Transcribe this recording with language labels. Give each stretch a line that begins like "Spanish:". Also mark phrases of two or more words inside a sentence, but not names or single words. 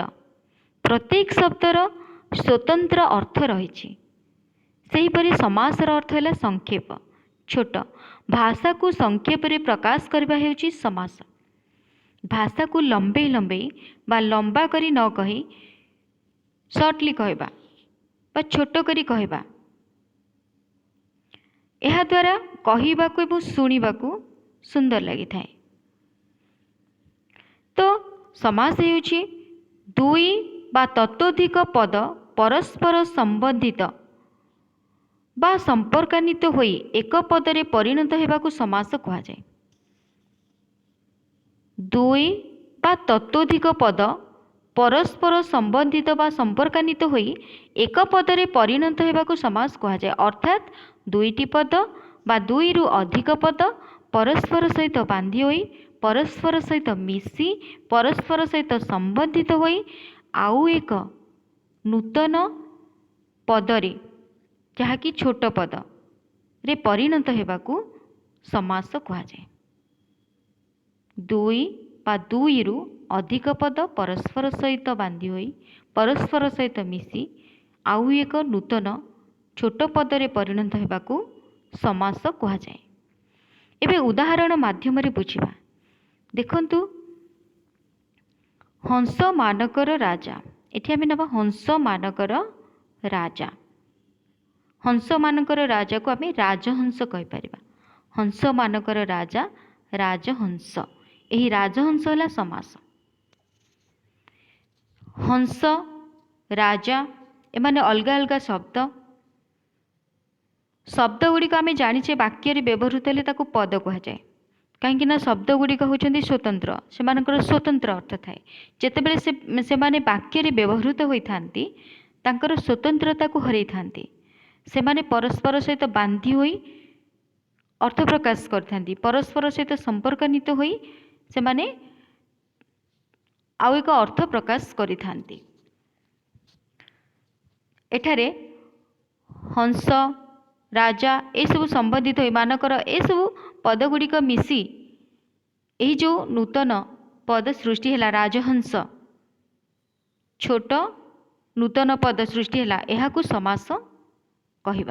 Odia: ପ୍ରତ୍ୟେକ ଶବ୍ଦର ସ୍ୱତନ୍ତ୍ର ଅର୍ଥ ରହିଛି। ସେହିପରି ସମାସର ଅର୍ଥ ହେ ସଂକ୍ଷେପ, ଛୋଟ। ଭାଷା କୁ ସଂକ୍ଷେପ ରେ ପ୍ରକାଶ କରିବା ହେଉଛି ସମାସ। ଭାଷା କୁ ଲମ୍ବେ ଲମ୍ବେ ବା ଲମ୍ବା କରି ନ କହି ଶର୍ଟଲି କହିବା ବା ଛୋଟ କରି କହିବା, ଏହା ଦ୍ୱାରା କହିବାକୁ ଏବଂ ଶୁଣିବାକୁ ସୁନ୍ଦର ଲାଗି ଥାଏ। ତ ସମାସ ହେଉଛି ଦୁଇ ବା ତତୋଧିକ ପଦ ପରସ୍ପର ସମ୍ବନ୍ଧିତ ବା ସମ୍ପର୍କାନ୍ୱିତ ହୋଇ ଏକ ପଦରେ ପରିଣତ ହେବାକୁ ସମାସ କୁହା ଯାଏ। ଦୁଇ ବା ତତୋଧିକ ପଦ ପରସ୍ପର ସମ୍ବନ୍ଧିତ ବା ସମ୍ପର୍କାନ୍ୱିତ ହୋଇ ଏକ ପଦରେ ପରିଣତ ହେବାକୁ ସମାସ କୁହା ଯାଏ। ଅର୍ଥାତ ଦୁଇଟି ପଦ ବା ଦୁଇ ରୁ ଅଧିକ ପଦ ପରସ୍ପର ସହିତ ବାନ୍ଧି ହୋଇ, ପରସ୍ପର ସହିତ ମିଶି, ପରସ୍ପର ସହିତ ସମ୍ବନ୍ଧିତ ହୋଇ ଆଉ ଏକ ନୂତନ ପଦରେ ଯାହାକି ଛୋଟ ପଦ ରେ ପରିଣତ ହେବାକୁ ସମାସ କୁହା ଯାଏ। ଦୁଇ ବା ଦୁଇ ରୁ ଅଧିକ ପଦ ପରସ୍ପର ସହିତ ବାନ୍ଧି ହୋଇ, ପରସ୍ପର ସହିତ ମିଶି ଆଉ ଏକ ନୂତନ ଛୋଟ ପଦରେ ପରିଣତ ହେବାକୁ ସମାସ କୁହା ଯାଏ। ଏବେ ଉଦାହରଣ ମାଧ୍ୟମ ରେ ବୁଝିବା। ଦେଖନ୍ତୁ ହଂସ ମାନଙ୍କର ରାଜା, ଏଠି ଆମେ ନବା ହଂସ ମାନଙ୍କର ରାଜା। ହଂସ ମାନଙ୍କର ରାଜା କୁ ଆମେ ରାଜହଂସ କହି ପାରିବା। ହଂସ ମାନଙ୍କର ରାଜା ରାଜହଂସ, ଏହି ରାଜହଂସ ହେଲା ସମାସ। ହଂସ ରାଜା ଏମାନେ ଅଲଗା ଅଲଗା ଶବ୍ଦ। ଶବ୍ଦ ଗୁଡ଼ିକ ଆମେ ଜାଣିଛେ ବାକ୍ୟ ରେ ବ୍ୟବହୃତ ହେଲେ ତାକୁ ପଦ କୁହା ଯାଏ। କହିଁ ନା ଶବ୍ଦ ଗୁଡ଼ିକ ହେଉଛନ୍ତି ସ୍ୱତନ୍ତ୍ର, ସେମାନଙ୍କର ସ୍ୱତନ୍ତ୍ର ଅର୍ଥ ଥାଏ। ଯେତେବେଳେ ସେ ମାନେ ବାକ୍ୟ ରେ ବ୍ୟବହୃତ ହୋଇ ଥାନ୍ତି ତାଙ୍କର ସ୍ୱତନ୍ତ୍ରତା କୁ ହରାଇ ଥାନ୍ତି। ସେମାନେ ପରସ୍ପର ସହିତ ବାନ୍ଧି ହୋଇ ଅର୍ଥ ପ୍ରକାଶ କରଥାନ୍ତି, ପରସ୍ପର ସହିତ ସମ୍ପର୍କାନ୍ୱିତ ହୋଇ ସେମାନେ ଆଉ ଏକ ଅର୍ଥ ପ୍ରକାଶ କରିଥାନ୍ତି। ଏଠାରେ ହଂସ ରାଜା ଏ ସବୁ ସମ୍ବନ୍ଧିତ ହୋଇ ମାନଙ୍କର ଏ ସବୁ ପଦ ଗୁଡ଼ିକ ମିଶି ଏହି ଯୋ ନୂତନ ପଦ ସୃଷ୍ଟି ହେଲା ରାଜହଂସ, ଛୋଟ ନୂତନ ପଦ ସୃଷ୍ଟି ହେଲା, ଏହାକୁ ସମାସ କହିବା।